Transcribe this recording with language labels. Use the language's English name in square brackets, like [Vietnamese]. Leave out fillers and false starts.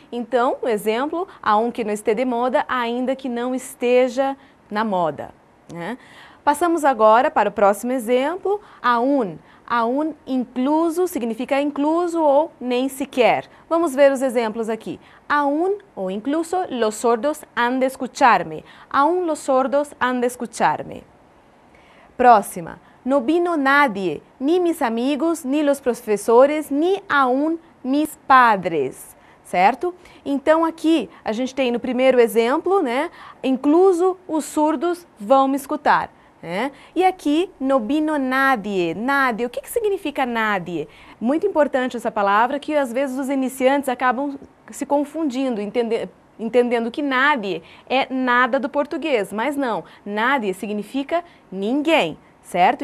[Portuguese] Então, o exemplo, [Spanish] aunque no esté de moda, [Portuguese] ainda que não esteja na moda, né? Passamos agora para o próximo exemplo, aún. Aún incluso significa incluso ou nem sequer. Vamos ver os exemplos aqui. [Spanish] Aún ou incluso los sordos han de escucharme. Aún los sordos han de escucharme. Próxima. No vino nadie, ni mis amigos, ni los professores, ni aún mis padres. [Portuguese] Certo? Então aqui a gente tem no primeiro exemplo, né? Incluso os surdos vão me escutar. E aqui, [Spanish] no vino nadie, [Portuguese] nadie, o que significa nadie? Muito importante essa palavra que às vezes os iniciantes acabam se confundindo, entendendo que nadie é nada do português, mas não, nadie significa ninguém, certo?